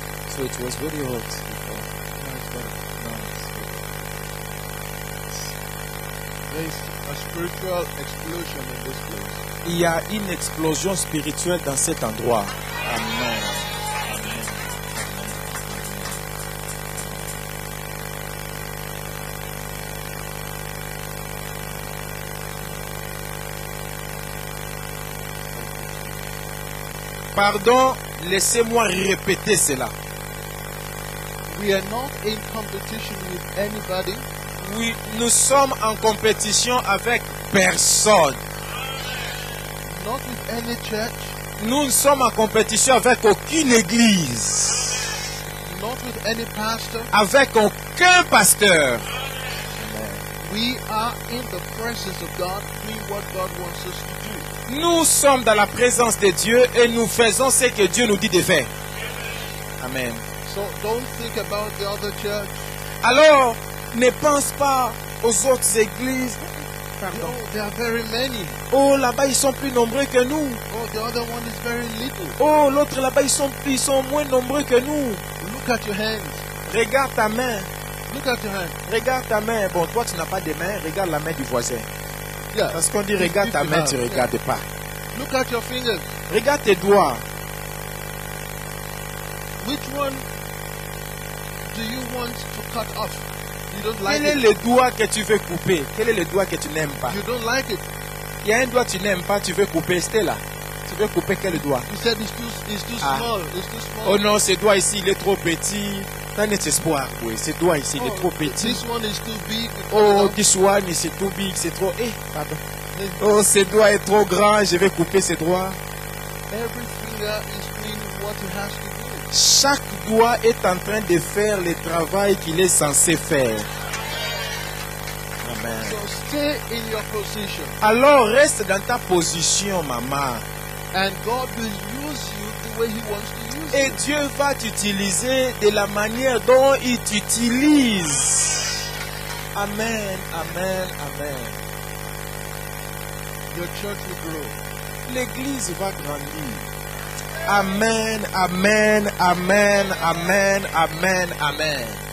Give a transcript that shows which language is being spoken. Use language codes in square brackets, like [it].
[en] So it was very hot before. Now it's better. Now it's better. There is a spiritual explosion in this place. [fr] Il y a une explosion spirituelle dans cet endroit. Amen. Pardon, laissez-moi répéter cela. [en] We are not in competition with anybody. [fr] Oui, nous sommes en compétition avec personne. [en] Not with any church. [fr] Nous ne sommes en compétition avec aucune église, [en] Not with any pastor. [fr] avec aucun pasteur. [en] We are in the presence of God, doing what God wants us to do. [fr] Nous sommes dans la présence de Dieu et nous faisons ce que Dieu nous dit de faire. [en] Amen. So don't think about the other church. [fr] Alors, ne pense pas aux autres églises. Pardon. [en] No, there are very many. [fr] Oh, là-bas, ils sont plus nombreux que nous. [en] Oh, the other one is very little. [fr] Oh, l'autre là-bas, ils sont moins nombreux que nous. [en] Look at your hands. [fr] Regarde ta main. [en] Look at your hands. [fr] Regarde ta main. Bon, toi, tu n'as pas de main. Regarde la main du voisin. [en] Yeah. [fr] Parce qu'on dit, regarde ta main, tu ne regardes pas. [en] Look at your fingers. [fr] Regarde tes doigts. [en] Which one do you want to cut off? You don't like [fr] Quel est [en] it. [fr] le doigt que tu veux couper? Quel est le doigt que tu n'aimes pas? [en] You don't like it. [fr] Il y a un doigt que tu n'aimes pas, tu veux couper. C'était là. Tu veux couper quel doigt? [en] You said it's too Ah. small. It's too small. [fr] Oh non, ce doigt ici, il est trop petit. T'as un espoir, oui. Ce doigt ici, il est trop petit. [en] This one is too big. Oh, this one, [fr] c'est trop big, c'est trop... Eh, pardon. Oh, ce doigt est trop grand, je vais couper ce doigt. [en] Every finger is doing what it has to do. [fr] Chaque doigt est en train de faire le travail qu'il est censé faire. [en] Amen. So stay in your position, [fr] Alors, reste dans ta position, maman. [en] and God will use you the way He wants to use [fr] Et [en] you. [fr] Dieu va t'utiliser de la manière dont il t'utilise. [en] Amen, amen, amen. Your church will grow. [fr] l'église va grandir. Amen, amen, amen, amen, amen, amen.